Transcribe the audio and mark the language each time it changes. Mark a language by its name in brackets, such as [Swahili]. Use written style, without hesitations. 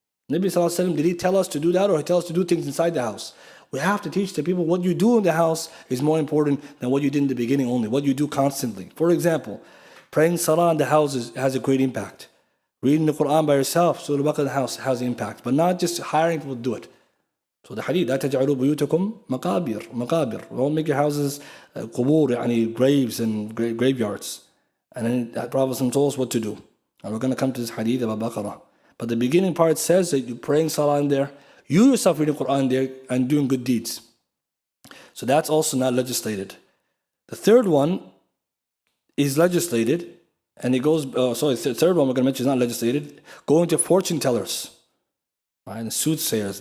[English] Nabi Sallallahu Alaihi Wasallam, did he tell us to do that, or he tell us to do things inside the house? We have to teach the people what you do in the house is more important than what you did in the beginning only, what you do constantly. For example, praying salah in the house has a great impact. Reading the Quran by yourself, Surah Baqarah in the house has an impact, but not just hiring people to do it. So the hadith, [Arabic] لا تجعلوا بيوتكم مقابر. [English] Don't make your houses قبور, graves and graveyards. And then the Prophet told us what to do. And we're going to come to this hadith about Baqarah. But the beginning part says that you're praying salah in there, you yourself reading Quran there and doing good deeds. So that's also not legislated. The third one is legislated, and it goes, the third one we're going to mention is not legislated, going to fortune tellers, right, and soothsayers.